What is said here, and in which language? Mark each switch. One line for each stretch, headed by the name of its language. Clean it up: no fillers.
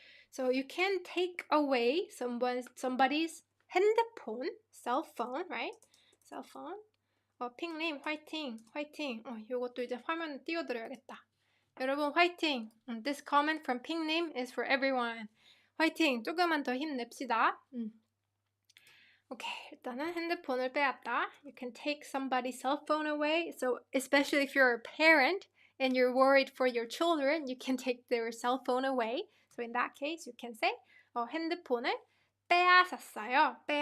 English: So you can take away somebody's 핸드폰, cell phone, right? Cell phone. 핑님
Korean: 화이팅. 요것도 이제 화면에 띄워드려야겠다. 여러분 화이팅.
English: This comment from 핑님 is for everyone.
Korean: 화이팅. 조금만 더 힘냅시다. 오케이, 일단은 핸드폰을 빼앗다.
English: You can take somebody's cell phone away. So especially if you're a parent and you're worried for your children, you can take their cell phone away. So in that case, you can say
Korean: 핸드폰을 빼앗았어요.